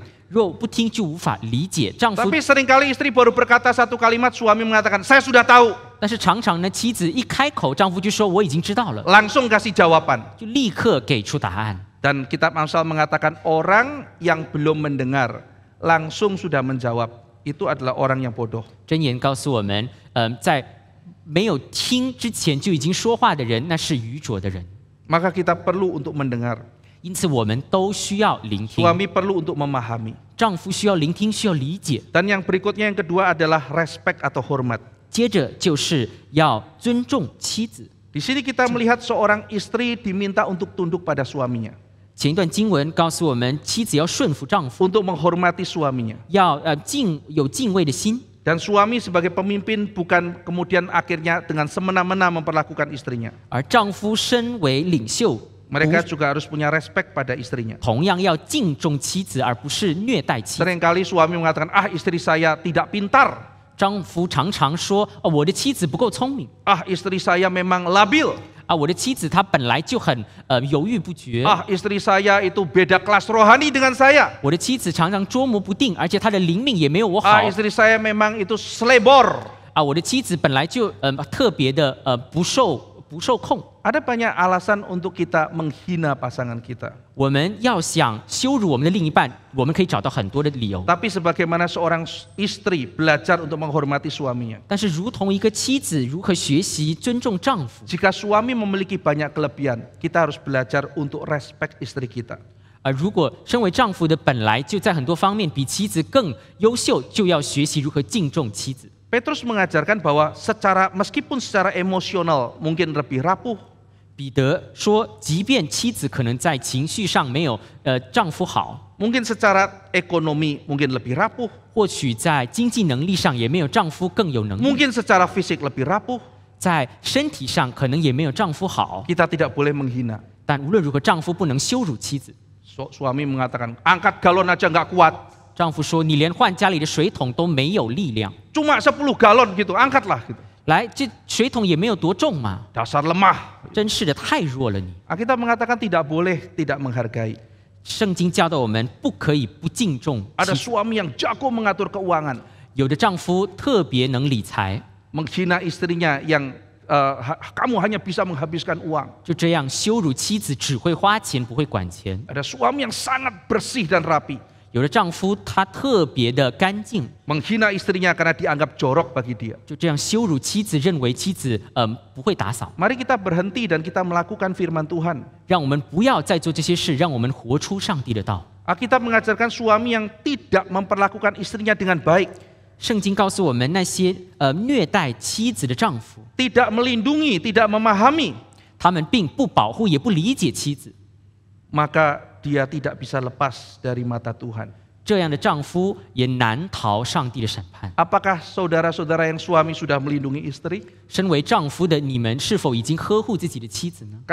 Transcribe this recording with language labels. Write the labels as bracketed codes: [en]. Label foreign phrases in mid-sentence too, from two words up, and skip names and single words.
[zh] 若不听，就无法理解丈夫。 [id] Tapi seringkali istri baru berkata satu kalimat, suami mengatakan, saya sudah tahu. [zh] 但是常常呢，妻子一开口，丈夫就说我已经知道了， [id] Langsung kasih jawaban. [zh] 就立刻给出答案。 [id] Dan kitab Amsal mengatakan orang yang belum mendengar langsung sudah menjawab, itu adalah orang yang bodoh. [zh] 箴言告诉我们，在没有听之前就已经说话的人，那是愚拙的人。 [id] Maka kita perlu untuk mendengar. [zh] 因此，我们都需要聆听。 [id] Suami perlu untuk memahami. [zh] 丈夫需要聆听，需要理解。 [id] Dan yang berikutnya yang kedua adalah respect atau hormat. [zh] 接着就是要尊重妻子。 [id] Di sini kita melihat seorang istri diminta untuk tunduk pada suaminya, [zh] 前一段经文告诉我们，妻子要顺服丈夫， [id] untuk menghormati suaminya. [zh] 要有敬畏的心。 [id] Dan suami sebagai pemimpin bukan kemudian akhirnya dengan semena-mena memperlakukan istrinya. [zh] 而丈夫身为领袖， [id] Mereka juga harus punya respect pada istrinya. [zh] 同样要敬重妻子，而不是虐待妻子。 [id] Seringkali suami mengatakan, istri saya tidak pintar. [zh] 丈夫常常说：“我的妻子不够聪明。 [id] Istri saya memang labil. [zh] 我的妻子她本来就很犹豫不决。 [id] Istri saya itu beda kelas rohani dengan saya. [zh] 我的妻子常常捉摸不定，而且她的灵命也没有我好。 [id] Istri saya memang itu selebor. [zh] 我的妻子本来就特别的不受控。 [id] Ada banyak alasan untuk kita menghina pasangan kita. [zh] 我们要想羞辱我们的另一半，我们可以找到很多的理由。 [id] Tapi sebagaimana seorang istri belajar untuk menghormati suaminya. [zh] 但是，如同一个妻子如何学习尊重丈夫， [id] Jika suami memiliki banyak kelebihan, kita harus belajar untuk respect istri kita. [zh] 如果身为丈夫的本来就在很多方面比妻子更优秀，就要学习如何敬重妻子。 [id] Petrus mengajarkan bahwa meskipun secara emosional mungkin lebih rapuh, [zh] 彼得说，即便妻子可能在情绪上没有丈夫好， [id] mungkin secara ekonomi mungkin lebih rapuh, [zh] 或许在经济能力上也没有丈夫更有能力， [id] mungkin secara fisik lebih rapuh, [zh] 在身体上可能也没有丈夫好。 [id] kita tidak boleh menghina. [zh] 但无论如何，丈夫不能羞辱妻子。 [id] Suami mengatakan, angkat galon aja nggak kuat. [zh] 丈夫说：“你连换家里的水桶都没有力量， [id] Cuma 10 galon gitu, angkatlah gitu. [zh] 来，这水桶也没有多重嘛， [id] Dasar lemah. [zh] 真是的，太弱了你。” [id] Kita mengatakan tidak boleh tidak menghargai. [zh] 圣经教导我们不可以不敬重妻 [id] Ada [zh] 子。 [id] suami yang jago mengatur keuangan, [zh] 有的丈夫特别能理财， [id] menghina istrinya yang kamu hanya bisa menghabiskan uang. [zh] 就这样羞辱妻子，只会花钱不会管钱。 [id] Ada suami yang sangat bersih dan rapi, [zh] 有的丈夫他特别的干净， [id] menghina istrinya karena dianggap jorok bagi dia. [zh] 就这样羞辱妻子，认为妻子不会打扫。 [id] Mari kita berhenti dan kita melakukan firman Tuhan. [zh] 让我们不要再做这些事，让我们活出上帝的道。 [id] Alkitab mengajarkan suami yang tidak memperlakukan istrinya dengan baik, [zh] 圣经告诉我们，那些虐待妻子的丈夫， [id] tidak melindungi, tidak memahami, [zh] 他们并不保护，也不理解妻子。 [id] maka dia tidak bisa lepas dari mata Tuhan. [zh] 这样的丈夫也难逃上帝的审判。 [id] Apakah saudara-saudara yang suami sudah melindungi istri? [zh] 身为丈夫的你们，是否已经呵护自己的妻子呢？